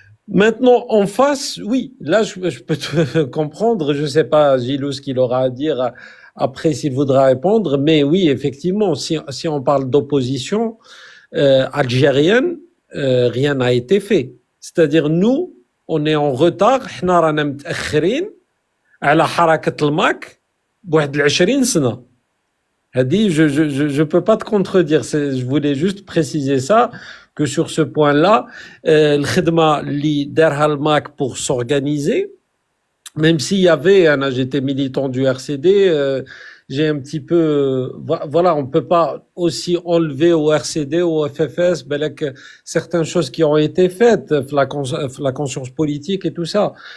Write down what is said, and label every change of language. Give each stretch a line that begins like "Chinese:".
French: Maintenant, en face, oui, là, je peux te comprendre. Je sais pas, Gilou, ce qu'il aura à dire après s'il voudra répondre, mais oui, effectivement, si on parle d'opposition algérienne, rien n'a été fait. C'est-à-dire, nous, on est en retard.
Arabic: احنا رانا متأخرين على حركة الماك بواحد 20 سنة. Hadi,
French: je peux pas te contredire. Je voulais juste préciser ça, que sur ce point-là, le
Arabic: khidma li darha al mak
French: pour s'organiser, même s'il y avait, j'étais militant du RCD, j'ai un petit peu, voilà, on peut pas aussi enlever au RCD, au FFS, certaines choses qui ont été faites, la conscience politique et tout ça.